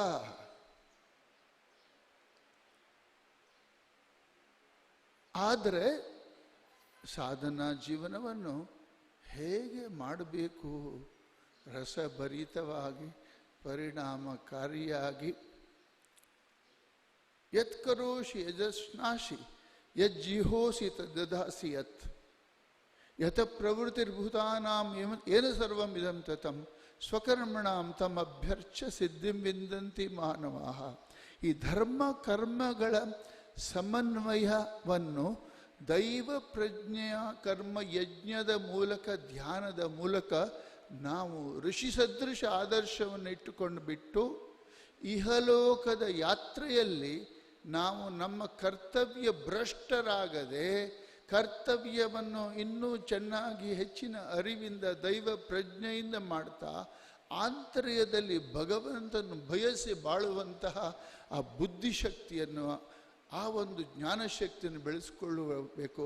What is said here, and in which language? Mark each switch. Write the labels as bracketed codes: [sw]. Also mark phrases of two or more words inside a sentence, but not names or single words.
[kn] ಆದರೆ ಸಾಧನಾ ಜೀವನವನ್ನು ಹೇಗೆ ಮಾಡಬೇಕು, ರಸಭರಿತವಾಗಿ ಪರಿಣಾಮಕಾರಿಯಾಗಿ, [sa] ಯತ್ ಕರೋಷಿ ಯಜಸ್ನಾಶಿ ಯಜ್ಜಿಹೋಸಿ ತದ್ದಾಸಿ ಯತ್ ಯತ ಪ್ರವೃತ್ತಿರ್ಭೂತಾನಾಂ ಏನ ಸರ್ವಂ ಇದಂ ತತಂ ಸ್ವಕರ್ಮಣಾಂ ತಮ್ ಅಭ್ಯರ್ಚ್ಯ ಸಿದ್ಧಿಂ ವಿಂದಂತಿ ಮಾನವಾಃ. [kn] ಈ ಧರ್ಮ ಕರ್ಮಗಳ ಸಮನ್ವಯವನ್ನು ದೈವ ಪ್ರಜ್ಞೆಯ ಕರ್ಮ ಯಜ್ಞದ ಮೂಲಕ, ಧ್ಯಾನದ ಮೂಲಕ ನಾವು ಋಷಿ ಸದೃಶ ಆದರ್ಶವನ್ನು ಇಟ್ಟುಕೊಂಡು ಬಿಟ್ಟು ಇಹಲೋಕದ ಯಾತ್ರೆಯಲ್ಲಿ ನಾವು ನಮ್ಮ ಕರ್ತವ್ಯ ಭ್ರಷ್ಟರಾಗದೆ, ಕರ್ತವ್ಯವನ್ನು ಇನ್ನೂ ಚೆನ್ನಾಗಿ ಹೆಚ್ಚಿನ ಅರಿವಿಂದ ದೈವ ಪ್ರಜ್ಞೆಯಿಂದ ಮಾಡ್ತಾ ಆಂತರ್ಯದಲ್ಲಿ ಭಗವಂತನ ಬಯಸಿ ಬಾಳುವಂತಹ ಆ ಬುದ್ಧಿಶಕ್ತಿಯನ್ನು, ಆ ಒಂದು ಜ್ಞಾನಶಕ್ತಿಯನ್ನು ಬೆಳೆಸ್ಕೊಳ್ಳಬೇಕು.